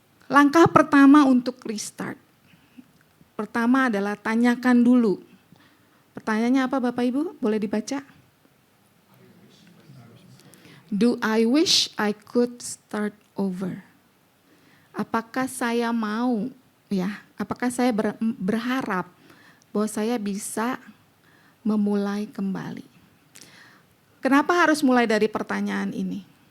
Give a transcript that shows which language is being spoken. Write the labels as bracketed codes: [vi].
[id] Langkah pertama untuk restart. Pertama adalah tanyakan dulu. Pertanyaannya apa Bapak Ibu? Boleh dibaca? [en] Do I wish I could start over? [id] Apakah saya mau, ya? Apakah saya berharap bahwa saya bisa memulai kembali? Kenapa harus mulai dari pertanyaan ini?